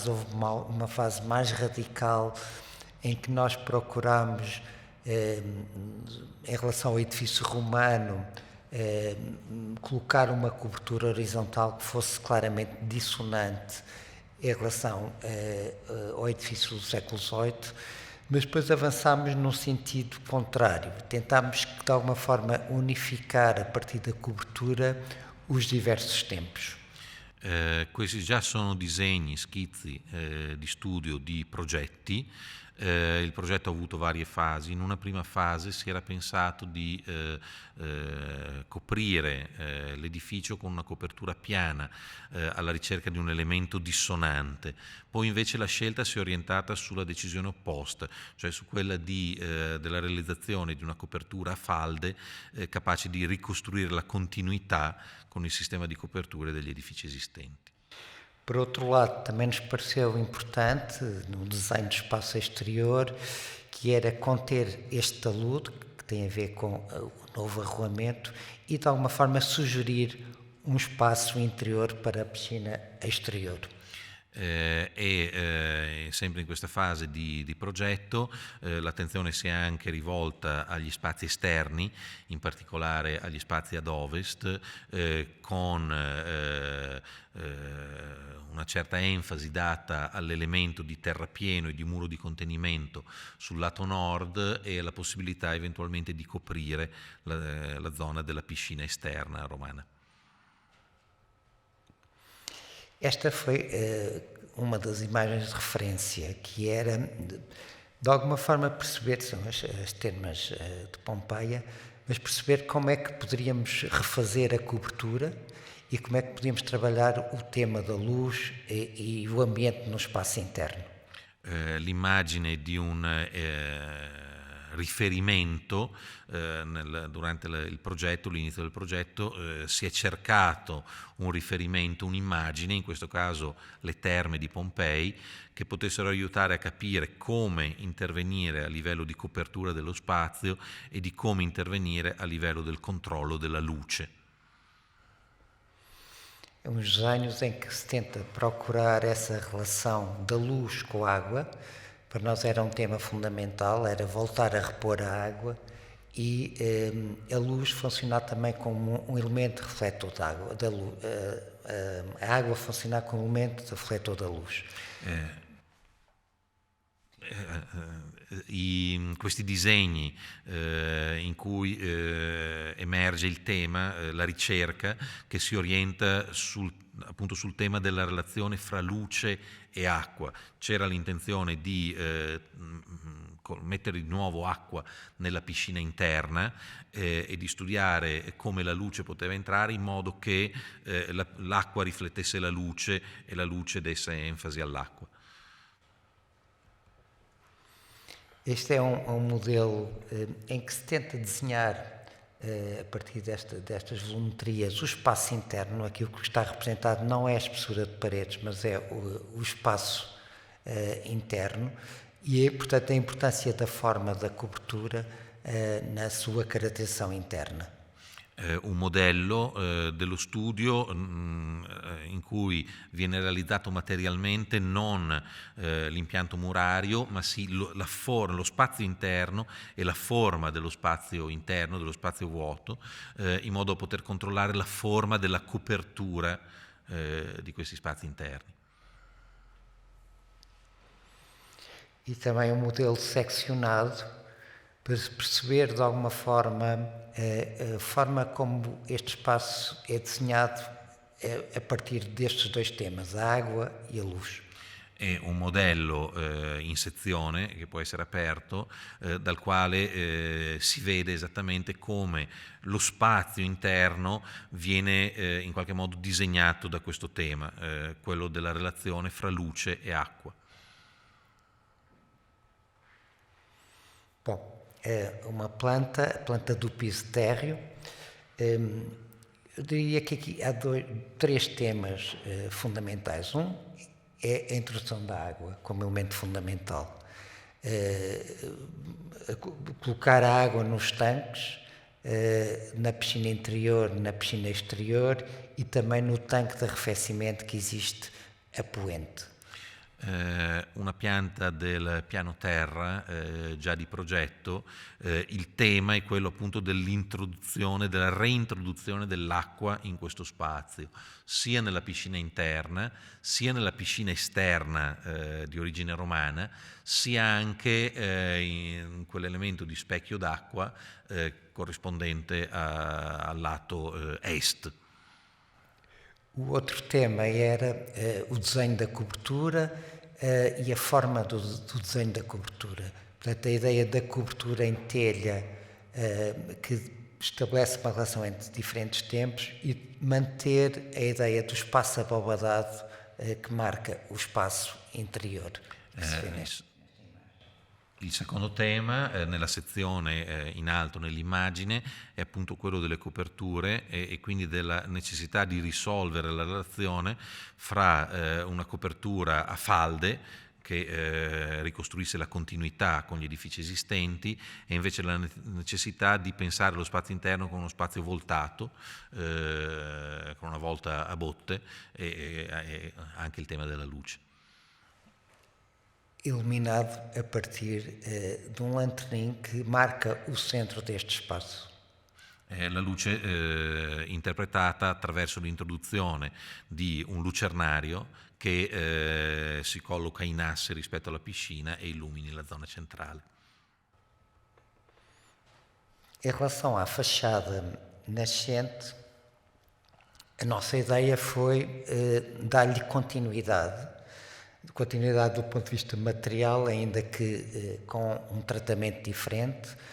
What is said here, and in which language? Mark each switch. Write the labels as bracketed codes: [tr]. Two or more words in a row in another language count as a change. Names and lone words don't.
[pt] Houve uma fase mais radical em que nós procurámos, em relação ao edifício romano, colocar uma cobertura horizontal que fosse claramente dissonante em relação ao edifício do século XVIII, mas depois avançámos num sentido contrário. Tentámos, de alguma forma, unificar a partir da cobertura os diversos tempos. [it] Questi già sono disegni, schizzi di studio di progetti. Il progetto ha avuto varie fasi. In una prima fase si era pensato di coprire l'edificio con una copertura piana alla ricerca di un elemento dissonante. Poi invece la scelta si è orientata sulla decisione opposta, cioè su quella della realizzazione di una copertura a falde capace di ricostruire la continuità con il sistema di coperture degli edifici esistenti. [pt] Por outro lado, também nos pareceu importante, no desenho do espaço exterior, que era conter este talude, que tem a ver com o novo arruamento, e de alguma forma sugerir um espaço interior para a piscina exterior. [it] sempre in questa fase di progetto l'attenzione si è anche rivolta agli spazi esterni, in particolare agli spazi ad ovest, con una certa enfasi data all'elemento di terrapieno e di muro di contenimento sul lato nord e alla possibilità eventualmente di coprire la zona della piscina esterna romana. [pt] Esta foi uma das imagens de referência, que era, de alguma forma, perceber, são as termas de Pompeia, mas perceber como é que poderíamos refazer a cobertura e como é que podíamos trabalhar o tema da luz e o ambiente no espaço interno. [it] L'immagine di un riferimento durante il progetto, l'inizio del progetto, si è cercato un riferimento, un'immagine, in questo caso le terme di Pompei, che potessero aiutare a capire come intervenire a livello di copertura dello spazio e di come intervenire a livello del controllo della luce. [pt] É uns desenhos em que se tenta procurar essa relação da luz com a água. Para nós era um tema fundamental, era voltar a repor a água e a luz funcionar também como um elemento refletor da água, a água funcionar como elemento refletor da luz. [it] Questi disegni in cui emerge il tema, la ricerca che si orienta appunto sul tema della relazione fra luce e acqua. C'era l'intenzione di mettere di nuovo acqua nella piscina interna e di studiare come la luce poteva entrare in modo che l'acqua riflettesse la luce e la luce desse enfasi all'acqua. [pt] Este é um modelo em que se tenta desenhar, a partir destas volumetrias, o espaço interno. Aquilo que está representado não é a espessura de paredes, mas é o espaço interno e, portanto, a importância da forma da cobertura na sua caracterização interna. [it] Un modello dello studio in cui viene realizzato materialmente non l'impianto murario, ma sì lo spazio interno e la forma dello spazio interno, dello spazio vuoto, in modo da poter controllare la forma della copertura di questi spazi interni. [pt] E também um modelo seccionado para perceber de alguma forma a forma como este espaço é desenhado a partir destes dois temas, a água e a luz. [it] È un modello in sezione che può essere aperto, dal quale si vede esattamente come lo spazio interno viene in qualche modo disegnato da questo tema, quello della relazione fra luce e acqua. [pt] Bom, é uma planta, a planta do piso térreo. Eu diria que aqui há três temas fundamentais. Um é a introdução da água como elemento fundamental. Colocar a água nos tanques, na piscina interior, na piscina exterior e também no tanque de arrefecimento que existe a poente. [it] Una pianta del piano terra già di progetto, il tema è quello appunto dell'introduzione, della reintroduzione dell'acqua in questo spazio, sia nella piscina interna, sia nella piscina esterna di origine romana, sia anche in quell'elemento di specchio d'acqua corrispondente al lato est. [pt] O outro tema era o desenho da cobertura e a forma do desenho da cobertura. Portanto, a ideia da cobertura em telha que estabelece uma relação entre diferentes tempos e manter a ideia do espaço abobadado que marca o espaço interior. [it] Il secondo tema, nella sezione in alto nell'immagine, è appunto quello delle coperture e quindi della necessità di risolvere la relazione fra una copertura a falde che ricostruisse la continuità con gli edifici esistenti, e invece la necessità di pensare lo spazio interno come uno spazio voltato, con una volta a botte, e anche il tema della luce. [pt] Iluminado a partir de um lanternim que marca o centro deste espaço. [it] La luce interpretata attraverso l'introduzione di un lucernario che si colloca in asse rispetto alla piscina e illumini la zona centrale. [pt] Em relação à fachada nascente, a nossa ideia foi dar-lhe continuidade do ponto de vista material, ainda que com um tratamento diferente,